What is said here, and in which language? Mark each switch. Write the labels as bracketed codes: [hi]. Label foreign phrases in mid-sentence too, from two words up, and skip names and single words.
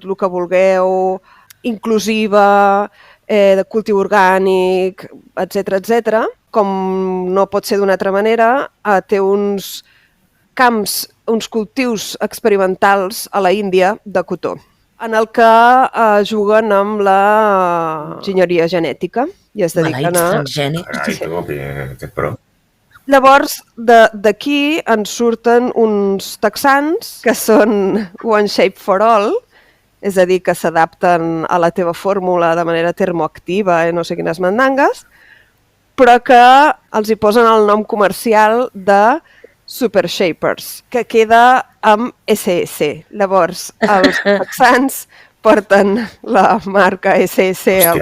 [ca] el que vulgueu, inclusiva, de cultiu orgànic, etc., com no pot ser d'una altra manera, té uns camps, uns cultius experimentals a la Índia de cotó, en el que juguen amb la enginyeria genètica i es dediquen a... Aquest pro. Llavors, d'aquí ens surten uns texans que són [en] one shape for all, [ca] és a dir, que s'adapten a la teva fórmula de manera termoactiva i no sé quines mandangues, però que els hi posen el nom comercial de Super Shapers, que queda amb SS. Llavors, els texans porten la marca SS al